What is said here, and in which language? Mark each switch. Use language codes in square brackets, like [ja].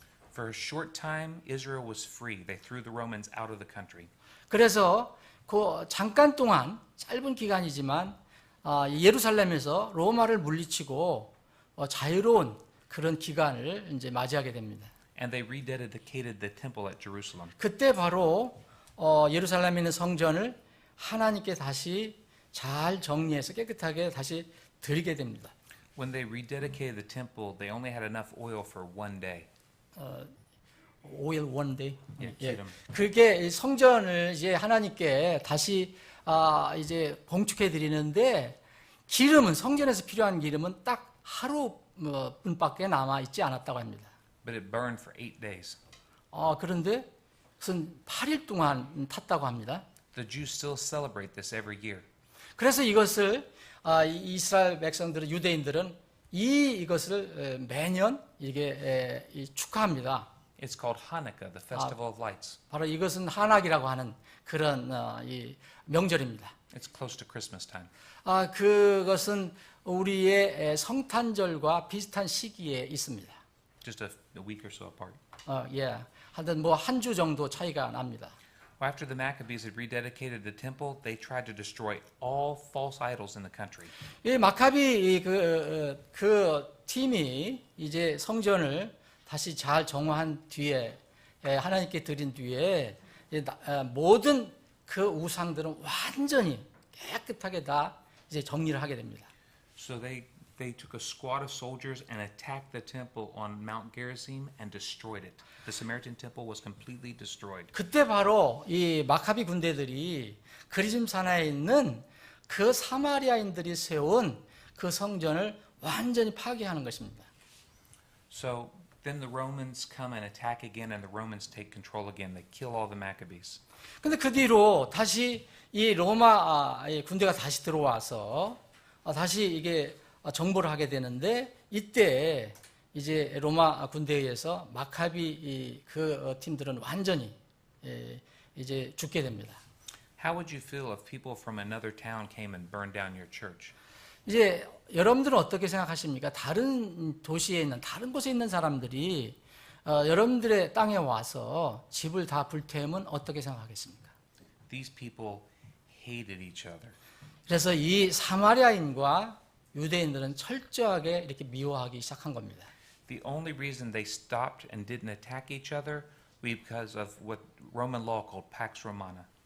[en] For a short time, Israel was free. They threw the Romans out of the country. [ko] 그래서 그 잠깐 동안 짧은 기간이지만 예루살렘에서 로마를 물리치고 자유로운 그런 기간을 이제 맞이하게 됩니다. [en] And they rededicated the temple at Jerusalem. [ko] 그때 바로 예루살렘에 있는 성전을 하나님께 다시 잘 정리해서 깨끗하게 다시 드리게 됩니다. [en] When they rededicated the temple, they only had enough oil for one day. 오일 원데이. [ko] 예. 그게 성전을 이제 하나님께 다시 이제 봉축해 드리는데 기름은 성전에서 필요한 기름은 딱 하루뿐밖에 남아 있지 않았다고 합니다. [en] But it burned for 8 days. [ko] 그런데 그것은 8일 동안 탔다고 합니다. [en] The Jews still celebrate this every year. [ko] 그래서 이것을 이스라엘 백성들은 유대인들은 이것을 매년 이게 축하합니다. [en] It's called Hanukkah, the festival of lights. [ko] 바로 이것은 한학이라고 하는 그런 이 명절입니다. [en] It's close to Christmas time. [ko] 그것은 우리의 성탄절과 비슷한 시기에 있습니다. [en] Just a week or so apart. [ko] 하여튼 한 주 정도 차이가 납니다. [en] After the Maccabees had rededicated the temple, they tried to destroy all false idols in the country. [ko] 이 마카비 그 팀이 이제 성전을 다시 잘 정화한 뒤에 하나님께 드린 뒤에 모든 그 우상들은 완전히 깨끗하게 다 이제 정리를 하게 됩니다. [en] So they took a squad of soldiers and attacked the temple on Mount Gerizim and destroyed it. The Samaritan temple was completely destroyed. [ko] 그때 바로 이 마카비 군대들이 그리심 산하에 있는 그 사마리아인들이 세운 그 성전을 완전히 파괴하는 것입니다. [en] So then the Romans come and attack again, and the Romans take control again. They kill all the Maccabees. [ko] 근데 그 뒤로 다시 이 로마 군대가 다시 들어와서 다시 이게 정보를 하게 되는데 이때 이제 로마 군대에 의해서 마카비 그 팀들은 완전히 이제 죽게 됩니다. [en] How would you feel if people from another town came and burned down your church? [ko] 이제 여러분들은 어떻게 생각하십니까? 다른 도시에 있는, 다른 곳에 있는 사람들이 여러분들의 땅에 와서 집을 다 불태우면 어떻게 생각하겠습니까? [en] These people hated each other. [ko] 그래서 이 사마리아인과 유대인들은 철저하게 이렇게 미워하기 시작한 겁니다. [en] The only reason they stopped and didn't attack each other was because of what Roman law called Pax Romana.